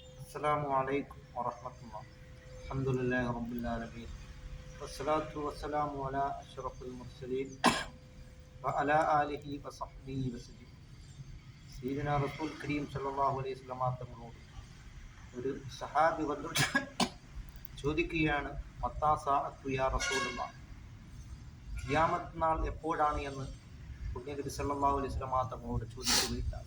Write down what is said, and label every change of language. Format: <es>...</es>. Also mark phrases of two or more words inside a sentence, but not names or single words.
<ar>السلام عليكم ورحمة الله. الحمد لله رب العالمين والصلاة والسلام على أشرف المرسلين وعلى آله وصحبه وسلم. سيدنا رسول كريم صلى الله عليه وسلم</ar> <ml>തങ്ങളോട് ഒരു സഹാബി വന്നു ചോദിക്കുകയാണ്,</ml> <ar>متى الساعة يا رسول الله,</ar> <ml>ഖിയാമത്ത് നാൾ എപ്പോഴാണ് എന്ന് പുണ്യനബി</ml> <ar>صلى الله عليه وسلم</ar> <ml>തങ്ങളോട് ചോദിക്കുകയുണ്ടായി.</ml>